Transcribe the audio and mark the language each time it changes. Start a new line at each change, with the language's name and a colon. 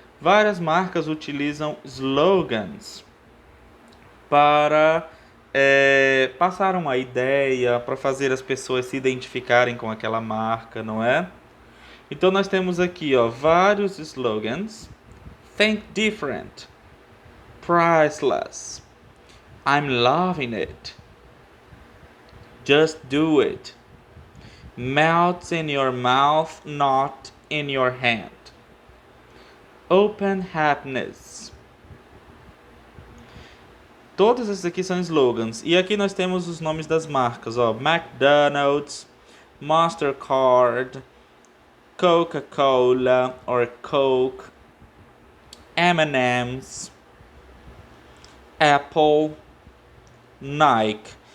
Portuguese: Várias marcas utilizam slogans para passar uma ideia, para fazer as pessoas se identificarem com aquela marca, não é? Então nós temos aqui, vários slogans.
English: Think different, priceless, I'm loving it, just do it, melts in your mouth, not in your hand, open happiness.
Portuguese: Todos esses aqui são slogans. E aqui nós temos os nomes das marcas, McDonald's, Mastercard, Coca-Cola or Coke, M&M's, Apple, Nike.